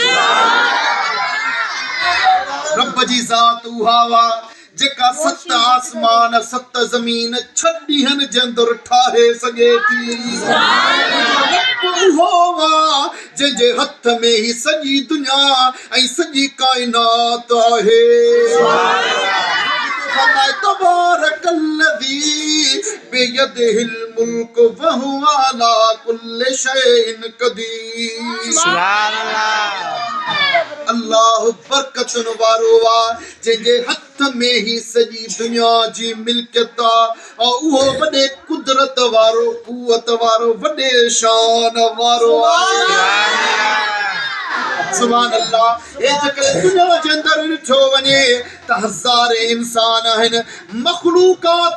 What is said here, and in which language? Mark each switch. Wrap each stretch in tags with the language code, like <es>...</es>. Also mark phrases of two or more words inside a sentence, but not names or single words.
<sd>रब जी ज़ात उहा वा जेका 7 आसमान 7 ज़मीन 6 ॾींहनि जे अंदरि ठाहे सघे थी उहो वा जंहिंजे हथ में ही सॼी दुनिया ऐं सॼी काइनात आहे</sd> <ar>تبارك الذي بيده الملك وهو على كل شيء قدير سبحان الله</ar> <sd>अल्लाह बरकतन वारो आ जंहिंजे हथ में ही सॼी दुनिया जी मिल्कियत आ और उहो वॾे कुदरत वारो कुवत वारो वॾे शान वारो</sd> <ar>سبحان الله</ar> <sd>ए जेकर दुनिया जे अंदर ॾिठो वञे त हज़ारे इंसान आहिनि मखलूकात</sd>